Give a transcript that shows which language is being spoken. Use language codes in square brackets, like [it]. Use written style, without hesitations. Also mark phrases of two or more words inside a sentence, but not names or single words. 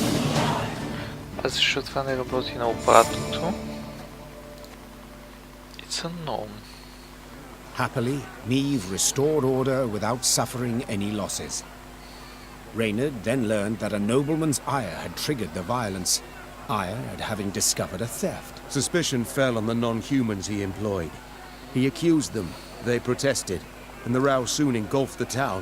[bg] А защо това не работи на обратното? It's са, но... [en] Happily, Niamh restored order without suffering any losses. Reynard then learned that a nobleman's ire had triggered the violence, ire at having discovered a theft. Suspicion fell on the non-humans he employed. He accused them, they protested, and the row soon engulfed the town.